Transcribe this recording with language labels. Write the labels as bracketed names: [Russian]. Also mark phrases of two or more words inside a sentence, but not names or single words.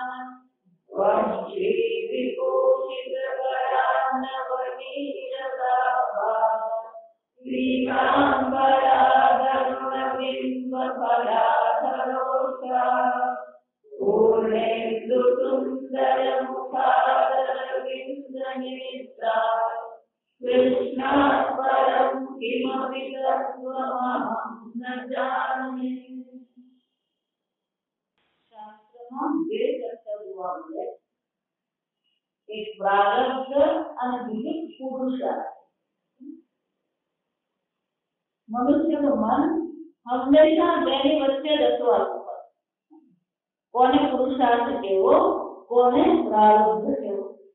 [Sanskrit] वंशीविभूषितकरानवनीरदाभा श्रीकाम्बराधरुणबिम्बफलाधरोषा पूर्णेन्दुसुन्दरमुखादरविन्दनेत्रा कृष्णात् परं किमपि तत्त्वमहं न जाने। [Gujarati] શાસ્ત્રમાં બે ચર્ચા જોવા મળે, એક પ્રારબ્ધ અને બીજી પુરુષાર્થ. મનુષ્યનું મન હંમેશા બેની વચ્ચે રચવાતું હોય, કોને પુરુષાર્થ કેવો, કોને પ્રારબ્ધ કેવો.